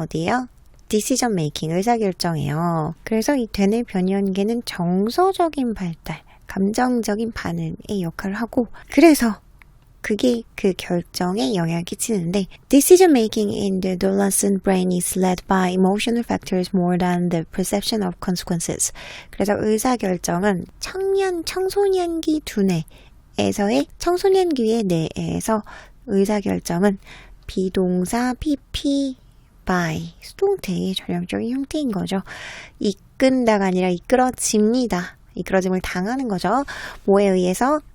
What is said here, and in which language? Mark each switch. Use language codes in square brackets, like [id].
[ko] 어디에요? [en] decision making, [ko] 의사결정이에요. 그래서 이 되뇌 변연계는 정서적인 발달, 감정적인 반응의 역할을 하고, 그래서 그게 그 결정에 영향을 끼치는데, [en] decision making in the adolescent brain is led by emotional factors more than the perception of consequences. [ko] 그래서 의사결정은 청소년기 두뇌에서의, 청소년기의 뇌에서 의사결정은 비동사 PP by 수동태의 전형적인 형태인 거죠. 이끈다가 아니라 이끌어집니다. 이끌어짐을 당하는 거죠. 뭐에 의해서?